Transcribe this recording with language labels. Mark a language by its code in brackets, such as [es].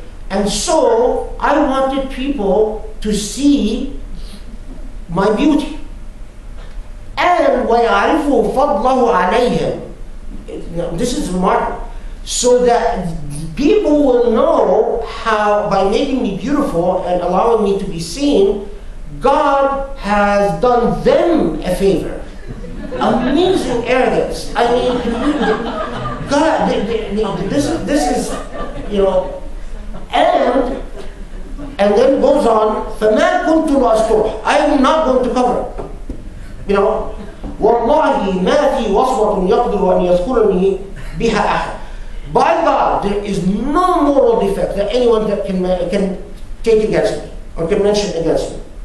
[en] And so I wanted people to see my beauty. And [ar] وَيَعْرِفُوا فَضْلَهُ عَلَيْهِمْ. [en] This is remarkable. So that people will know how, by making me beautiful and allowing me to be seen, God has done them a favor. Amazing arrogance. I mean, God, this is, you know, and then goes on, [ar] فَمَا كُنْتُ لَأَسْتُرْهُ. [en] I am not going to cover it. You know, [ar] وَاللَّهِ مَا فِي وَصْوَةٌ يَقْدِرُ أَنْ يَذْكُرَنِي بِهَا أَحَدٌ. [en] By God, there is no moral defect that anyone that can take against me or can mention against me.